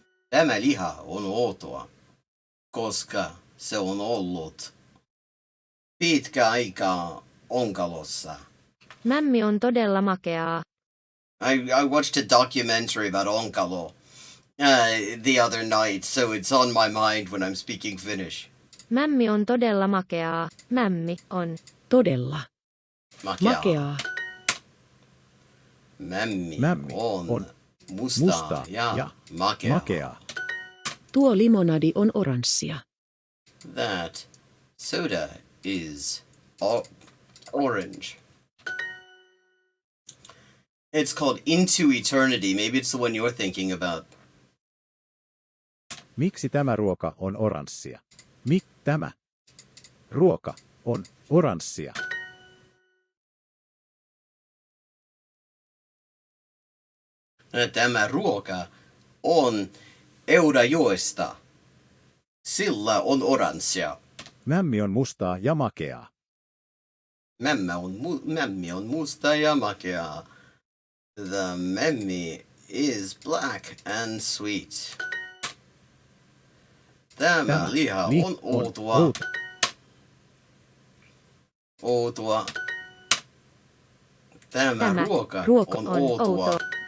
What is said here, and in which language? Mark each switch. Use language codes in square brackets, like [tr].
[fi] Tämä liha on outoa, koska se on ollut pitkä aikaa onkalossa. Mämmi on todella makeaa. [en] I watched a documentary about onkalo the other night, so it's on my mind when I'm speaking Finnish. [fi] Mämmi on todella makeaa. Mämmi on. Todella. Makeaa. Mämmi on mustaa ja makeaa. Tuo limonadi on oranssia. [en] That soda is orange. It's called Into Eternity. Maybe it's the one you're thinking about. [fi] Miksi tämä ruoka on oranssia? Tämä ruoka on oranssia. Tämä ruoka on Eurajoesta. Sillä on oranssia. Mämmi on mustaa ja makeaa. Mämmi on musta ja makeaa. [en] The Mämmi is black and sweet. [fi] Tämä liha on outoa. Outoa. Tämä ruoka on outoa.